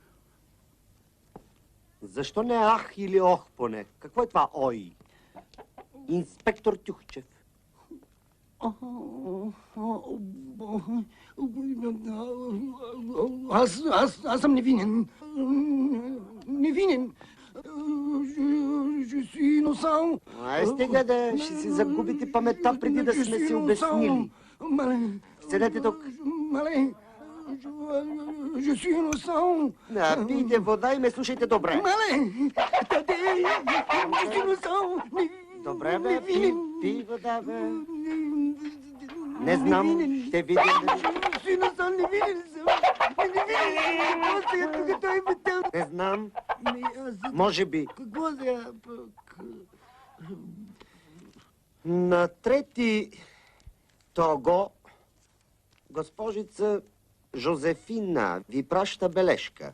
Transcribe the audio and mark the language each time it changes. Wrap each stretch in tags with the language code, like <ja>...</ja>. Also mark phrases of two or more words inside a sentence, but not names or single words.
<bg>Защо не ах или ох поне? Какво е това ой? Инспектор Тюхчев. Аз съм невинен. Невинен.</bg> <fr>Je suis innocent.</fr> <bg>Ай, стига да ще си загубите паметта преди да сме си обяснили. Седете тук.</bg> <fr>Je suis innocent.</fr> <bg>Пийте вода и ме слушайте добре.</bg> <fr>Je suis innocent.</fr> <bg>Добре, бе, пий вода, бе. Не знам, ще видим. Не знам. Може би. Какво за пък? На 3 того госпожица Жозефина ви праща бележка.</bg>